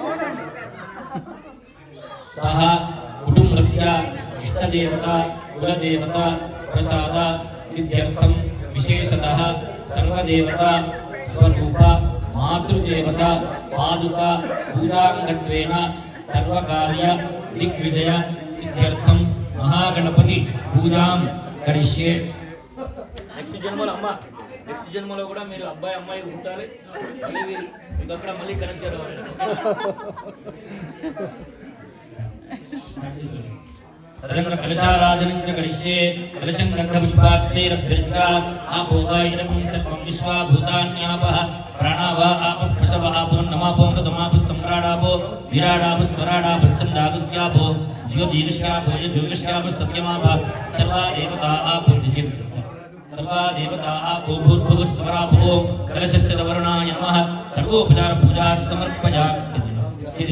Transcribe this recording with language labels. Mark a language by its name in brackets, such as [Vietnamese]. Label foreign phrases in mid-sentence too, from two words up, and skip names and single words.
[Sanskrit] సహ కుటుంబస్య ఇష్టదేవత కులదేవత ప్రసాద సిద్ధ్యర్థం విశేషతః సర్వదేవత స్వరూప మాతృదేవత పాదుక పూజాంగత్వేన సర్వకార్య దిగ్విజయ సిద్ధ్యర్థం మహాగణపతి పూజాం కరిష్యే. [Telugu] నెక్స్ట్ జన్మలో అమ్మ నెక్స్ట్ జన్మలో కూడా మీరు అబ్బాయి అమ్మాయి పుట్టాలి మళ్ళీ మీకు అక్కడ మళ్ళీ కనెక్ట్ చేయాలి. [Sanskrit] तदंग कलशाराधनं च करिष्ये कलशं गन्धपुष्पाक्षतैरभ्यर्चिता आपोगायितं सर्वं विश्वा भूतान्यापः प्राणावा आपः प्रसव आपो नमापो मृतमापः सम्राडापो विराडापः स्वराडापः छन्दागस्यापो ज्योतिर्ष्यापो यजुर्ष्यापः सत्यमापः सर्वा देवता आपो सर्वा देवता आपो भूर्भुवः स्वरापो कलशस्थितवर्णाय नमः सर्वोपचार पूजा समर्पयामि.